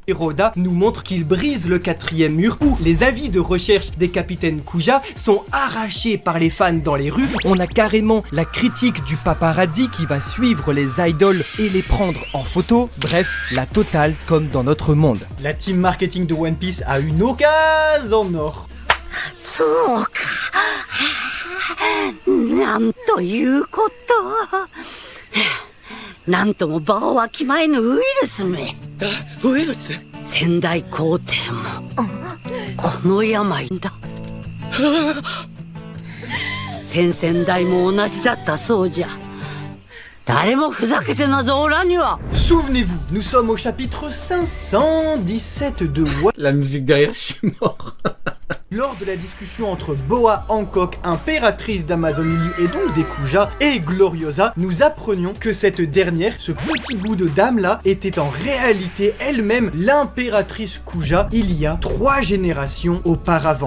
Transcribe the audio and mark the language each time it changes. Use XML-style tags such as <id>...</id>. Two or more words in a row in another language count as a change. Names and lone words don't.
<fr>Oda nous montre qu'il brise le 4e mur où les avis de recherche des capitaines Kuja sont arrachés par les fans dans les rues. On a carrément la critique du paparazzi qui va suivre les idoles et les prendre en photo. Bref, la totale comme dans notre monde. La team marketing de One Piece a une occasion en or.</fr> <ja>なんとも場をわきまえぬウイルスめ。ウイルス？仙台皇帝もこの病だ。先々代も同じだったそうじゃ。誰もふざけてなぞおらんには。</ja> <fr>Souvenez-vous, nous sommes au chapitre 517 de One. La musique derrière, je suis mort. Lors de la discussion entre Boa Hancock, impératrice d'Amazonie et donc des Kuja, et Gloriosa, nous apprenions que cette dernière, ce petit bout de dame là, était en réalité elle-même l'impératrice Kuja il y a 3 générations auparavant.</fr>